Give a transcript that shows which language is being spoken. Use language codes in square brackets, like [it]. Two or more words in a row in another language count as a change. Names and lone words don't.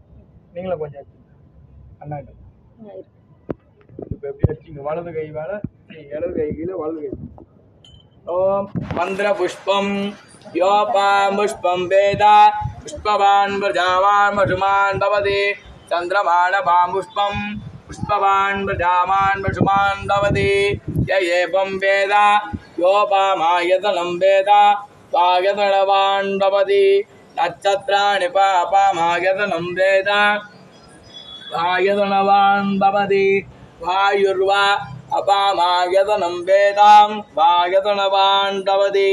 [ta] நீங்களும் கொஞ்சம் அண்ணா இப்போ எப்படி வச்சிங்க? வலது கை மேலே இடது கை கீழே வலது கை. [sa] ॐ मन्त्र पुष्पम् योऽपां पुष्पं वेद पुष्पवान् प्रजावान् मधुमान् भवति चन्द्रमान पाम् पुष्पम् पुष्पवान् प्रजावान् पशुमान् भवति य एवं वेद योपामायतनं वेद स्वायतनवान् भवति नक्षत्राणि पापामायतनं वेद स्वायतनवान् भवति वायुर्वा अपामायतनं वेदां वायतनवान् भवति